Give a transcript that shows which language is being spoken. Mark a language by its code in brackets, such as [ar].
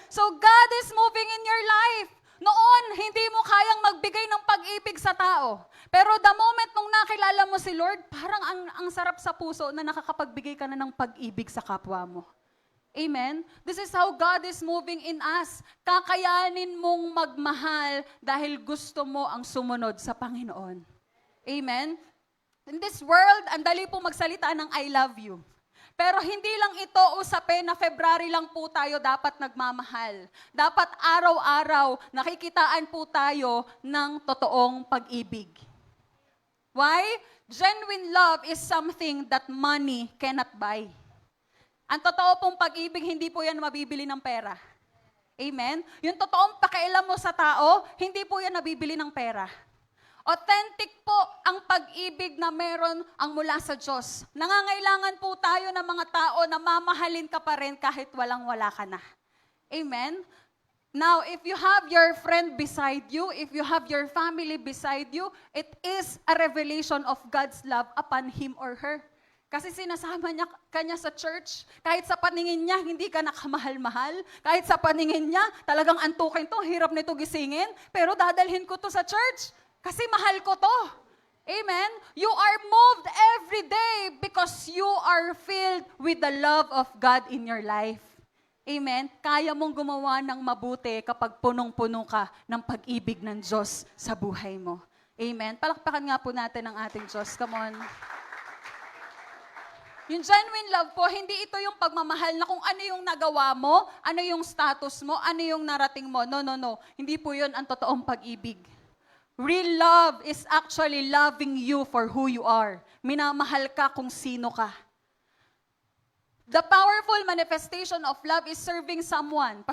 [en] So God is moving in your life. [tl] Noon, hindi mo kayang magbigay ng pag-ibig sa tao. Pero the moment nung nakilala mo si Lord, parang ang sarap sa puso na nakakapagbigay ka na ng pag-ibig sa kapwa mo. Amen? [en] This is how God is moving in us. [tl] Kakayanin mong magmahal dahil gusto mo ang sumunod sa Panginoon. Amen? [en] In this world, [tl] ang dali po magsalita ng I love you. Pero hindi lang ito usapin na February lang po tayo dapat nagmamahal. Dapat araw-araw nakikitaan po tayo ng totoong pag-ibig. [en] Why? Genuine love is something that money cannot buy. [tl] Ang totoo pong pag-ibig, hindi po yan mabibili ng pera. Amen? Yung totoong pakialam mo sa tao, hindi po yan nabibili ng pera. Authentic po ang pag-ibig na meron ang mula sa Diyos. Nangangailangan po tayo ng mga tao na mamahalin ka pa rin kahit walang-wala ka na. Amen? [en] Now, if you have your friend beside you, if you have your family beside you, it is a revelation of God's love upon him or her. [tl] Kasi sinasama niya kanya sa church, kahit sa paningin niya, hindi ka nakamahal-mahal. Kahit sa paningin niya, talagang antukin to, hirap nito gisingin, pero dadalhin ko to sa church kasi mahal ko to. Amen? [en] You are moved every day because you are filled with the love of God in your life. [tl] Amen? Kaya mong gumawa ng mabuti kapag punong-puno ka ng pag-ibig ng Diyos sa buhay mo. Amen? Palakpakan nga po natin ang ating Diyos. Come on. Yung genuine love po, hindi ito yung pagmamahal na kung ano yung nagawa mo, ano yung status mo, ano yung narating mo. No, no, no. Hindi po yun ang totoong pag-ibig. [en] Real love is actually loving you for who you are. [tl] Minamahal ka kung sino ka. [en] The powerful manifestation of love is serving someone.